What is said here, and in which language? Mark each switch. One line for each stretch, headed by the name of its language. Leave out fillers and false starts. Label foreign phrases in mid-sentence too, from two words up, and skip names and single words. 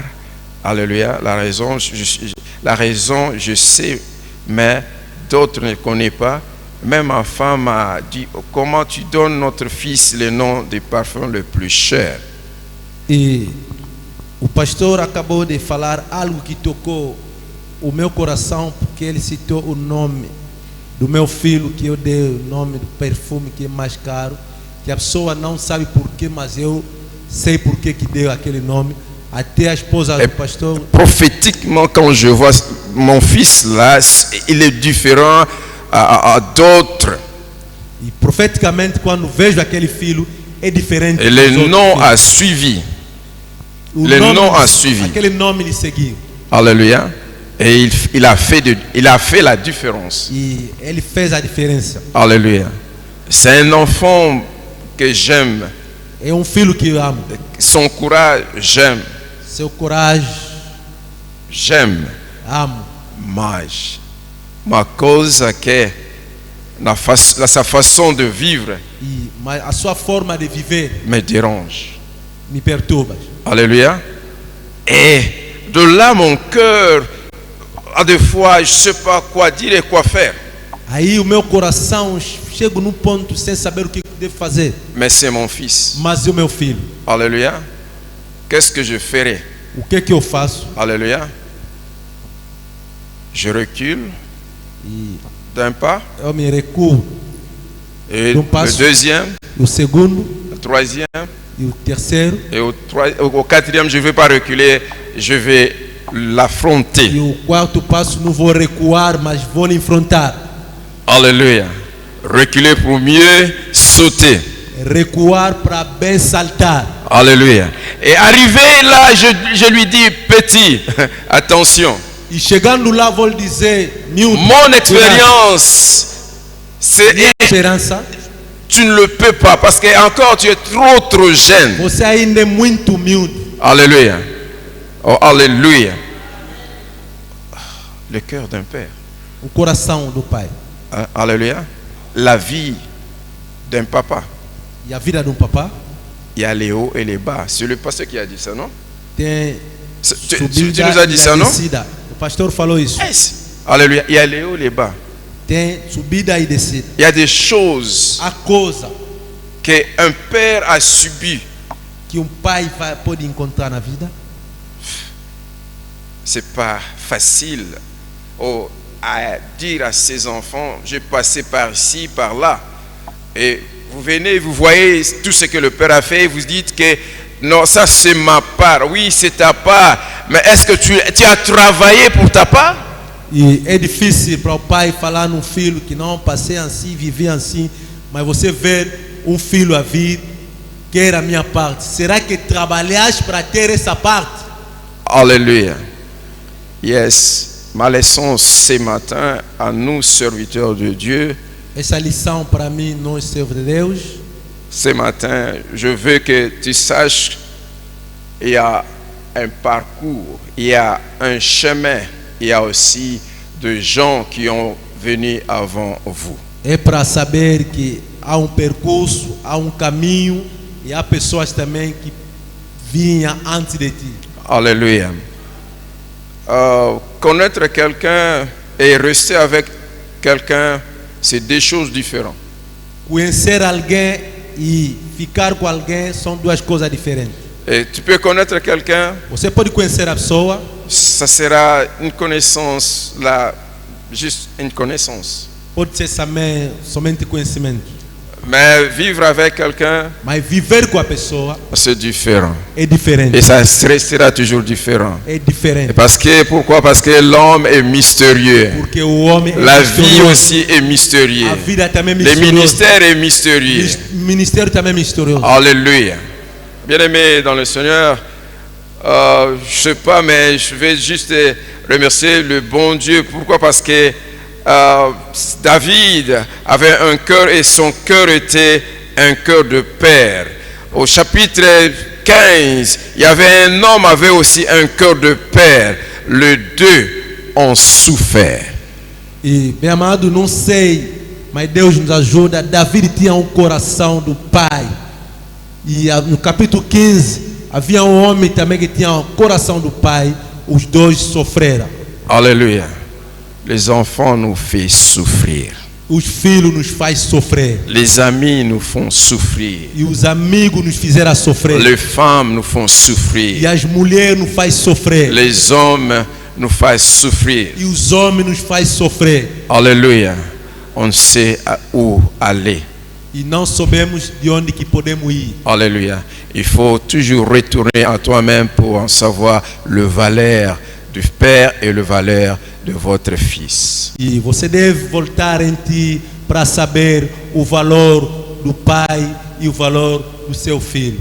French: Alléluia. La raison, je sais, mais d'autres ne connaissent pas. Même ma femme m'a dit, comment tu donnes notre fils le nom de parfum le plus cher?
Portuguese: E o pastor acabou de falar algo que tocou o meu coração, porque ele citou o nome do meu filho, que eu dei o nome do perfume que é mais caro, que a pessoa não sabe porquê, mas eu sei porquê que deu aquele nome. Até a esposa do pastor.
French: Prophétiquement, quand je vois mon fils là, il est différent d'autres.
Portuguese: E profeticamente, quando vejo aquele filho, é diferente.
French: Et le nom a suivi. Le nom a suivi.
Portuguese: Aquele nome lhe seguiu.
French: Alléluia. Et il a fait la différence.
Portuguese: E ele fez a diferença.
French: Alléluia. C'est un enfant que j'aime.
Portuguese: É filho que eu amo.
French: Son courage, j'aime.
Portuguese: Seu coragem,
French: j'aime.
Portuguese: Amo. Mas uma coisa que
French: sa façon de vivre
Portuguese: mas a sua forma de viver
French: me dérange.
Portuguese: Me perturba.
French: Alléluia. Et de là mon cœur, à des fois, je ne sais pas quoi dire et quoi faire.
Portuguese: Aí o meu coração chega num ponto sem saber o que devo fazer.
French: Mais c'est mon fils.
Portuguese: Mas é o meu filho.
French: Alléluia. Qu'est-ce que je ferai?
Portuguese: O que eu faço?
French: Alléluia. Je recule d'un pas.
Portuguese: Eu me recuo.
French: Et le deuxième.
Portuguese: O segundo.
French: Le troisième.
Portuguese: E o terceiro.
French: Et au quatrième, je ne vais pas reculer, je vais l'affronter.
Portuguese: E o quarto passo não vou recuar, mas vou lhe enfrentar.
French: Alléluia. Reculer pour mieux sauter.
Portuguese: Recuar para bem saltar.
French: Alléluia. Et arrivé là, je lui dis, petit, attention.
Portuguese: E chegando lá, vou lhe dizer,
French: mon expérience, c'est
Portuguese: esperança.
French: Tu ne le peux pas parce que encore tu es trop jeune.
Portuguese: Você ainda é muito humilde.
French: Alléluia. Oh, alléluia. Le cœur d'un père.
Portuguese: O coração do pai.
French: Alléluia. La vie d'un papa.
Portuguese: E a vida de papa.
French: Il y a les hauts et les bas. C'est le pasteur qui a dit ça, non?
Portuguese: Tem
French: tu nous as dit ça, non?
Portuguese: O pastor falou isso.
French: Alléluia. Il y a les hauts et les bas.
Portuguese: Tem subida e descida.
French: Il y a des choses
Portuguese: a coisa
French: qu'un père a subi.
Portuguese: Que pai pode encontrar na vida.
French: C'est pas facile à dire à ses enfants, j'ai passé par ici, par là. Et vous venez, vous voyez tout ce que le père a fait, et vous dites que non, ça c'est ma part. Oui, c'est ta part. Mais est-ce que tu as travaillé pour ta part?
Portuguese: E é difícil para o pai falar num filho que não passei assim, vivi assim, mas você ver filho a vir, quer a minha parte. Será que trabalhaste para ter essa parte?
French: Alléluia. Yes. Ma leçon ce matin à nous, serviteurs de Dieu.
Portuguese: Essa lição para mim, nós servos de Deus.
French: Ce matin, je veux que tu saches, il y a un parcours, il y a un chemin. Il y a aussi des gens qui ont venu avant vous.
Portuguese: É para saber que há percurso, há caminho e há pessoas também que vinham antes de ti.
French: Alléluia. Connaître quelqu'un et rester avec quelqu'un, c'est deux choses différentes.
Portuguese: Conhecer alguém e ficar com alguém são duas coisas diferentes.
French: Et tu peux connaître quelqu'un.
Portuguese: Você pode conhecer a pessoa.
French: Ça sera une connaissance là, juste une connaissance.
Portuguese: Pode ser somente conhecimento.
French: Mais vivre avec quelqu'un,
Portuguese: mas viver com a pessoa,
French: c'est différent.
Portuguese: É diferente.
French: Et ça restera toujours différent.
Portuguese: É diferente.
French: Pourquoi? Parce que l'homme est mystérieux.
Portuguese: Porque o homem
French: La vie aussi est mystérieuse.
Portuguese: A vida também é
French: Le ministère est mystérieux.
Portuguese: Ministério também é misterioso.
French: Alléluia. Bien-aimés dans le Seigneur, je ne sais pas, mais je vais juste remercier le bon Dieu. Pourquoi? Parce que David avait un cœur et son cœur était un cœur de père. Au chapitre 15, il y avait un homme qui avait aussi un cœur de père. Les deux ont souffert.
Portuguese: E, meu amado, não sei mas Deus nos ajuda. Davi tinha um coração do pai. E no capítulo 15, havia um homem também que tinha um coração do pai. Os dois sofreram.
French: Alléluia. Les enfants nous font souffrir.
Portuguese: Os filhos nos faz sofrer.
French: Les amis nous font souffrir.
Portuguese: E os amigos nos fizeram sofrer.
French: Les femmes nous font souffrir.
Portuguese: E as mulheres nos faz sofrer.
French: Les hommes nous font souffrir.
Portuguese: E os homens nos faz sofrer.
French: Alléluia. On ne sait où aller.
Portuguese: E não sabemos de onde que podemos ir.
French: Alléluia. Il faut toujours retourner à toi-même pour en savoir le valeur du Père et le valeur de votre Fils.
Portuguese: E você deve voltar em ti para saber o valor do pai e o valor do seu filho.